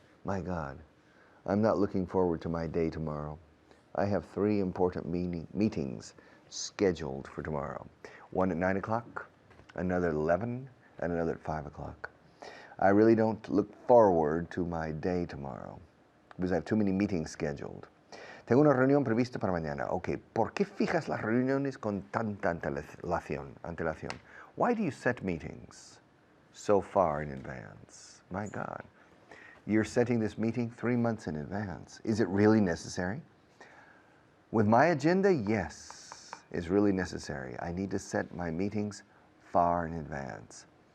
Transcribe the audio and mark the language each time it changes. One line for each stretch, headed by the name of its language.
English: My God, I'm not looking forward to my day tomorrow. I have 3 important meetings scheduled for tomorrow. One at 9 o'clock, another at 11, and another at 5 o'clock. I really don't look forward to my day tomorrow because I have too many meetings scheduled.
Spanish: Tengo una reunión prevista para mañana. Ok, ¿por qué fijas las reuniones con tanta antelación?
English: Why do you set meetings so far in advance? My God, you're setting this meeting 3 months in advance. Is it really necessary? With my agenda, yes, it's really necessary. I need to set my meetings far in advance.